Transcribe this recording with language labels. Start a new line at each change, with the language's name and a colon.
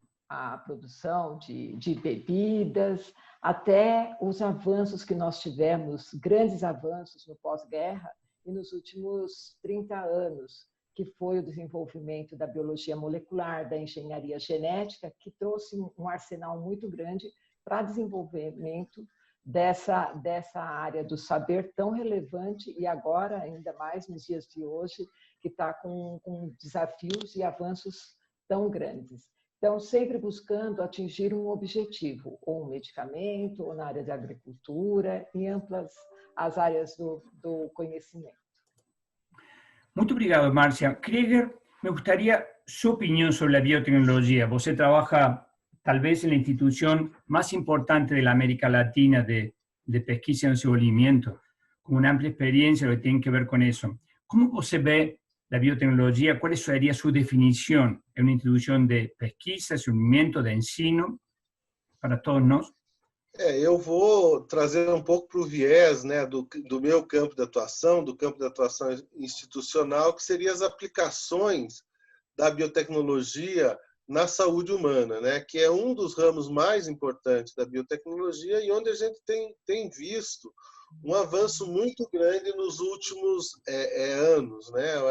Portuguese: a produção de bebidas, até os avanços que nós tivemos, grandes avanços no pós-guerra e nos últimos 30 anos, que foi o desenvolvimento da biologia molecular, da engenharia genética, que trouxe um arsenal muito grande para desenvolvimento dessa área do saber tão relevante e agora, ainda mais nos dias de hoje, que está com desafios e avanços tão grandes. Então, sempre buscando atingir um objetivo, ou um medicamento, ou na área de agricultura, em amplas as áreas do conhecimento. Muito obrigado, Márcia.
Spanish: Krieger, me gustaría su opinión sobre la biotecnología.
Portuguese: Você
Spanish: trabaja tal vez en la institución más importante de la América Latina de
Portuguese: pesquisa
Spanish: y desenvolvimiento, con una amplia experiencia lo que tiene que ver con eso. ¿Cómo
Portuguese: você
Spanish: ve la biotecnología? ¿Cuál sería su definición en una institución de pesquisa, desenvolvimiento, de
Portuguese: ensino para todos nós? Eu vou trazer um pouco para o viés, né, do meu campo de atuação, do campo de atuação institucional, que seriam as aplicações da biotecnologia na saúde humana, né, que é um dos ramos mais importantes da biotecnologia e onde a gente tem visto um avanço muito grande nos últimos anos, né?